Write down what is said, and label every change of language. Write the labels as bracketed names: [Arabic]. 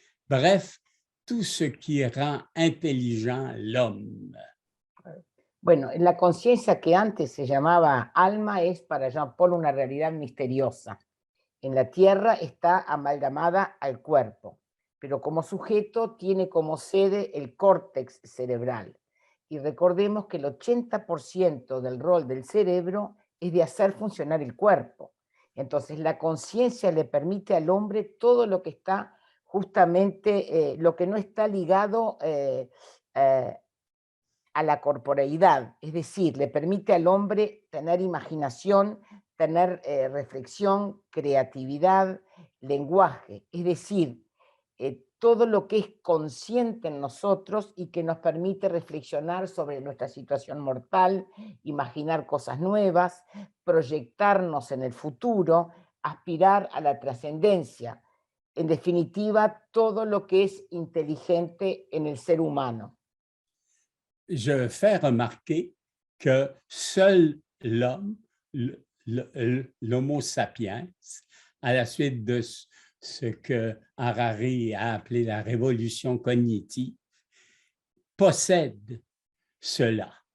[French] Bref, tout ce qui rend intelligent l'homme. [Spanish] Bueno, la conciencia que antes se llamaba alma es para Jean-Paul una realidad misteriosa. En la tierra está amalgamada al cuerpo, pero como sujeto tiene como sede el córtex cerebral. Y recordemos que el 80% del rol del cerebro es de hacer funcionar el cuerpo. Entonces la conciencia le permite al hombre todo lo que está justamente, lo que no está ligado a la corporeidad, es decir, le permite al hombre tener imaginación, tener reflexión, creatividad, lenguaje, es decir, todo lo que es consciente en nosotros y que nos permite reflexionar sobre nuestra situación mortal, imaginar cosas nuevas, proyectarnos en el futuro, aspirar a la trascendencia. En definitiva, todo lo que es inteligente en el ser humano. [French] Je fais remarquer que seul l'homme, l'homo sapiens, à la suite de ce que Harari a appelé la révolution cognitive, possède cela.